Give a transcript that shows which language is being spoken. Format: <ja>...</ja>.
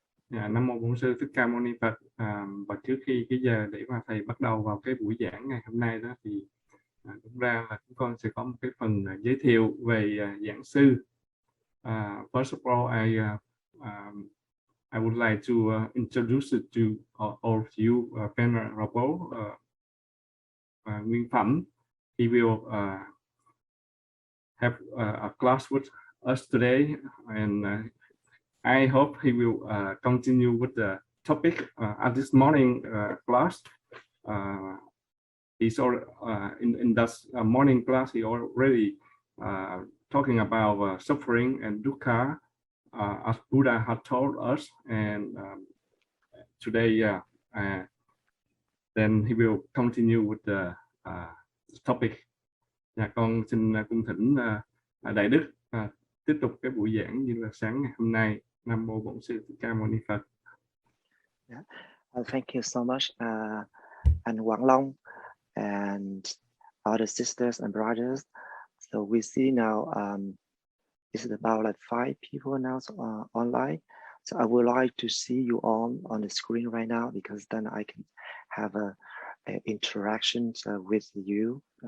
<vi>Nam mô Bổn Sư Thích Ca Mâu Ni Phật. Và trước khi cái giờ để mà thầy bắt đầu vào cái buổi giảng ngày hôm nay đó, thì đúng ra là chúng con sẽ có một cái phần giới thiệu về giảng sư.</vi> <en>First of all, I would like to introduce it to all of you, Venerable Nguyên Phẩm. He will have a class with us today, and I hope he will continue with the topic at this morning class. He's in that morning class. He already talking about suffering and dukkha, as Buddha had told us, and today then he will continue with the topic.</en> <vi>Con xin cung thỉnh Đại Đức tiếp tục cái buổi giảng như là sáng ngày hôm nay. Nam mô Bổn Sư Thích Ca Mâu Ni Phật.</vi> <en>Thank you so much, and Quảng Long and other sisters and brothers. So we see now it's about like 5 people now online. So I would like to see you all on the screen right now, because then I can have a interaction with you.</en>